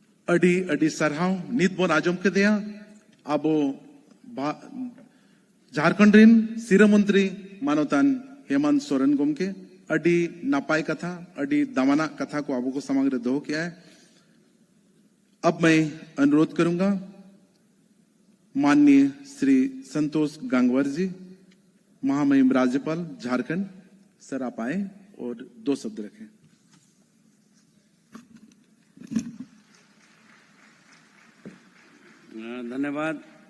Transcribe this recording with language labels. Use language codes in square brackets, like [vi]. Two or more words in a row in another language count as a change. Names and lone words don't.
[sat] अडी अडी सरहाव नित बोन आजम के दिया आबो झारखंड रिन सिरा मंत्री मानवतान हेमंत सोरेन गोमके अडी नापाई कथा अडी दमाना कथा को आबो को समग्र दो किया है। [hi] अब मैं अनुरोध करूंगा माननीय श्री संतोष गंगवार जी, महामहिम राज्यपाल झारखंड, सर आप आए और 2 शब्द रखें। धन्यवाद।